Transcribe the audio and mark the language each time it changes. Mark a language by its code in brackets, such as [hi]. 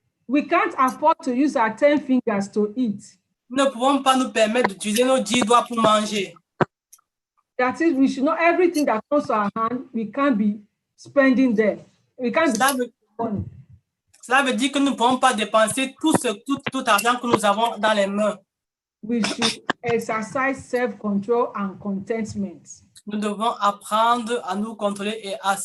[en] We can't afford to use our 10 fingers to eat. [fr] Nous ne pouvons pas nous permettre d'utiliser nos 10 doigts pour manger. [en] That is, we should know everything that comes to our hand, we can't be spending there. We can't [fr] Cela veut, [en] money. [fr] cela veut dire que nous ne pouvons pas dépenser tout argent que nous avons dans les mains. [en] We should exercise self-control and contentment. [fr] Nous devons apprendre à nous contrôler et